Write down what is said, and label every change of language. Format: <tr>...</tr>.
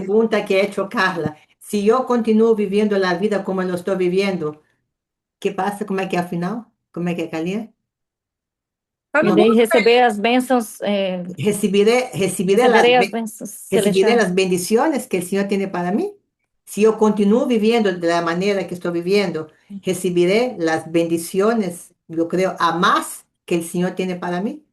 <es>pregunta que ha hecho Carla, si yo continúo viviendo la vida como lo estoy viviendo, ¿qué pasa? ¿Cómo es que al final? ¿Cómo es que, Carlinha?</es> <pt>Irei receber as bênçãos,</pt> <es>Recibiré</es> <pt>receberei as bênçãos</pt> <es>recibiré</es> <pt>celestiais.</pt> <es>las bendiciones que el Señor tiene para mí. Si yo continúo viviendo de la manera que estoy viviendo, recibiré las bendiciones, yo creo, a más que el Señor tiene para mí.</es>